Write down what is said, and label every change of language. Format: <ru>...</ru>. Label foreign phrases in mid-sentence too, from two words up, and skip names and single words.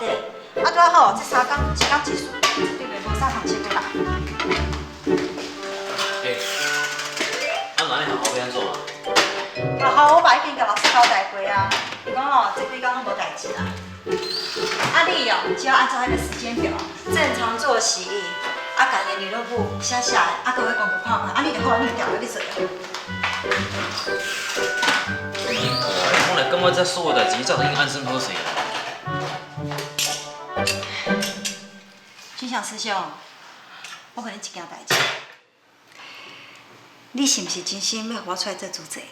<nan>啊，拄啊好，这3工一工一束，绝对袂无啥通穿的啦。嘿，啊那安尼学校要安怎啊？学校我爸已经甲老师交代过啊，伊讲哦，这几工拢无代志啦。啊，你哦，只要按照迄个时间表，正常作息，啊，家己联络簿写写的，啊，各位功课看看，啊，你就好，你就调你做。我来感觉这所有代志，早就已经安算好势啊。君祥师兄，我问你一件代志，你是毋是真心要我出来做主席？</nan>